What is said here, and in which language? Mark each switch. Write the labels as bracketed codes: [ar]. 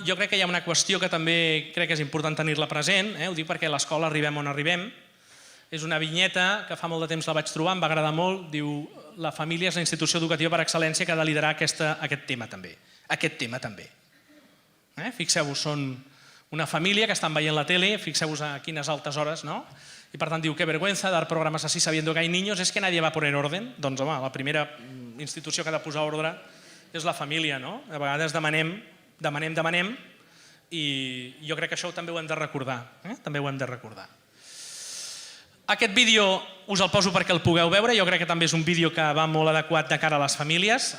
[ca] Jo crec que hi ha una qüestió que també crec que és important tenir-la present, ho dic perquè a l'escola arribem on arribem. És una vinyeta que fa molt de temps la vaig trobar, em va agradar molt, diu la família és la institució educativa per excel·lència que ha de liderar aquest tema també. Aquest tema també. Fixeu-vos, són Una família que estan veient la tele, fixeu-vos a quines altes hores, no? I per tant diu, [es] qué vergüenza dar programas así sabiendo que hay niños, es que nadie va a poner orden. [ca] Doncs home, la primera institució que ha de posar ordre és la família, no? A vegades demanem, i jo crec que això també ho hem de recordar. També ho hem de recordar. Aquest vídeo us el poso perquè el pugueu veure, jo crec que també és un vídeo que va molt adequat de cara a les famílies.